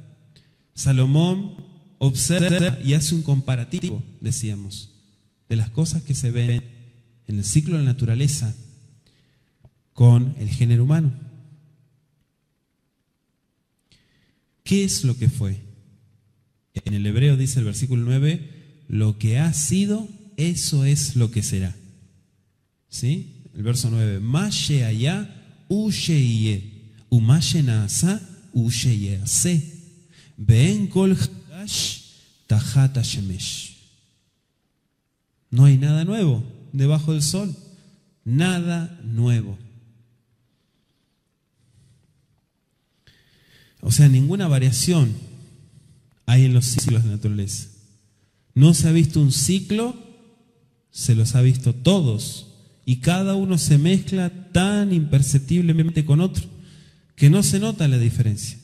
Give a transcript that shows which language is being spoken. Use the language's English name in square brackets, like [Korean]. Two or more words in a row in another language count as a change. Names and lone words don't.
[Spanish] Salomón observa y hace un comparativo, decíamos, de las cosas que se ven en el ciclo de la naturaleza con el género humano. ¿Qué es lo que fue? En el hebreo dice el versículo 9, lo que ha sido, eso es lo que será. ¿Sí? El verso 9, [Hebrew] מה שהיה הוא שיהיה ומה שנעשה הוא שיעשה ואין כל חדש תחת השמש. [Spanish] No hay nada nuevo debajo del sol, nada nuevo. O sea, ninguna variación hay en los ciclos de la naturaleza. No se ha visto un ciclo, se los ha visto todos, y cada uno se mezcla tan imperceptiblemente con otro que no se nota la diferencia.